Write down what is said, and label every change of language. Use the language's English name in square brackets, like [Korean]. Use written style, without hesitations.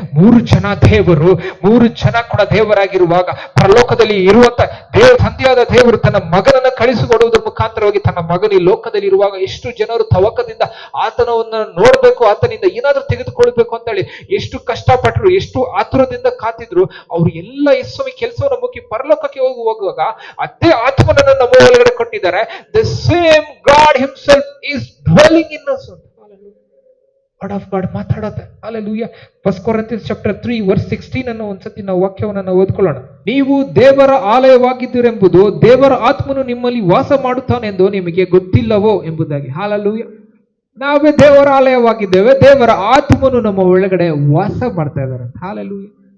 [Kannada] 3 ಜನ ದೇವರು, 3 ಜನ ಕೂಡ ದೇವರಾಗಿರುವಾಗ ಪರಲೋಕದಲ್ಲಿ ಇರುವಂತ ತಂದೆಯಾದ ದೇವರು ತನ್ನ ಮಗನನ್ನ ಕಳಿಸಿಕೊಡುವುದರ ಮುಖಾಂತರವಾಗಿ ತನ್ನ ಮಗನ ಈ ಲೋಕದಲ್ಲಿ ಇರುವಾಗ ಎಷ್ಟು ಜನರು ತವಕದಿಂದ ಆತನವನ್ನ ನೋಡ್ಬೇಕು, ಆತನಿಂದ ಏನಾದ್ರೂ ತೆಗೆದುಕೊಳ್ಬೇಕು ಅಂತ ಹೇಳಿ ಎಷ್ಟು ಕಷ್ಟಪಟ್ಟರು, ಎಷ್ಟು ಆತುರದಿಂದ ಕಾತಿದ್ರು. ಅವ್ರು ಎಲ್ಲ ಯೇಸುವಿನ ಕೆಲಸವನ್ನು ಮುಗಿ ಪರಲೋಕಕ್ಕೆ ಹೋಗುವಾಗ ಅದೇ ಆತ್ಮನನ್ನು ನಮ್ಮ ಒಳಗಡೆ ಕೊಟ್ಟಿದ್ದಾರೆ. [English] The same God himself is dwelling in us. [Kannada] Word of God ಮಾತಾಡುತ್ತೆ. [English] Hallelujah. [Kannada] 1 Corinthians chapter 3 verse 16 ಅನ್ನು ಒಂದ್ಸತಿ ನಾವು ವಾಕ್ಯವನ್ನು ನಾವು ಓದ್ಕೊಳ್ಳೋಣ. ನೀವು ದೇವರ ಆಲಯವಾಗಿದ್ದೀರೆಂಬುದು ದೇವರ ಆತ್ಮನು ನಿಮ್ಮಲ್ಲಿ ವಾಸ ಮಾಡುತ್ತಾನೆಂದು ನಿಮಗೆ ಗೊತ್ತಿಲ್ಲವೋ ಎಂಬುದಾಗಿ. Hallelujah. ನಾವೇ ದೇವರ ಆಲಯವಾಗಿದ್ದೇವೆ, ದೇವರ ಆತ್ಮನು ನಮ್ಮ ಒಳಗಡೆ ವಾಸ ಮಾಡ್ತಾ ಇದ್ದಾರೆ. Hallelujah.